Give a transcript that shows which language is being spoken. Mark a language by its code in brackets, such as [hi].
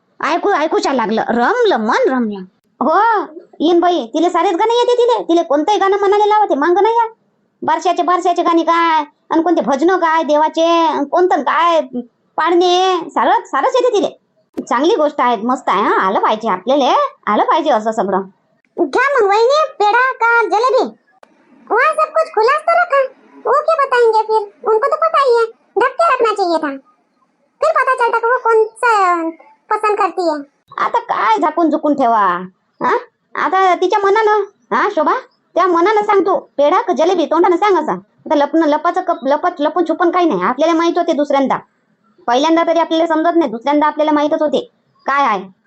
[mr] ऐकूच्या लागलं, रमलं मन रमलं. हो येईन बाई, तिले सारेच गाणे येते. तिले कोणतंही गाणं म्हणायला लावते, मांग नाही या. बारशाचे गाणे काय, आणि कोणते भजन काय देवाचे, कोणतं काय पाडणे, सारच येते तिले. चांगली गोष्ट आहे, मस्त आहे. आलं पाहिजे आपल्याला, आलं पाहिजे असं सगळं. [hi] क्या मग वहीने, पेड़ा का जलेबी? वहाँ सब कुछ खुला तो रखा, वो क्या बताएंगे फिर? उनको तो पता ही है, ढक के रखना चाहिए था, फिर पता चलता कि वो कौन सा पसंद करती है. [mr] आता काय झाकून झुकून ठेवा. हा आता तिच्या मनानं, हा शोभा त्या मनानं सांग तू, पेढा का जलेबी तोंडानं सांग असं. आता लपून छुपून काही नाही, आपल्याला माहित होते दुसऱ्यांदा. पहिल्यांदा तरी आपल्याला समजत नाही, दुसऱ्यांदा आपल्याला माहितच होते काय आहे.